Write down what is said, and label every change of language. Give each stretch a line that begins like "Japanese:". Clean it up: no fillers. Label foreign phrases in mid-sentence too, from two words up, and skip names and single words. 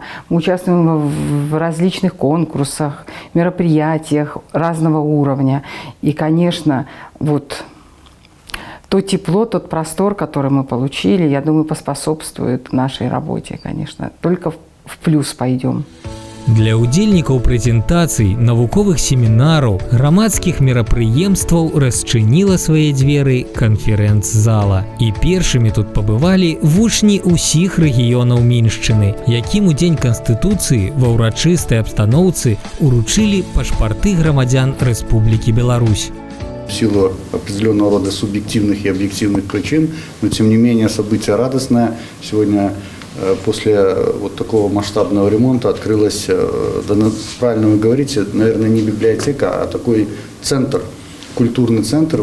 Russian: Мы участвуем в различных конкурсах, мероприятиях разного уровня. И, конечно, вот то тепло, тот простор, который мы получили, я думаю, поспособствует нашей работе, конечно. Только в плюс пойдем.
Belarusian: Для удзельнікаў прэзентацый, навуковых семінараў, грамадскіх мерапрыемстваў расчыніла свае дзверы канферэнц-зала. І першымі тут пабывалі вучні ўсіх рэгіёнаў Міншчыны, якім у Дзень Канстытуцыі ва ўрачыстай абстаноўцы уручылі пашпарты грамадзян Рэспублікі Беларусь.
Russian: В силу определенного рода субъективных и объективных причин, но тем не менее событие радостное. Сегодня после вот такого масштабного ремонта открылась, правильно вы говорите, наверное, не библиотека, а такой центр, культурный центр.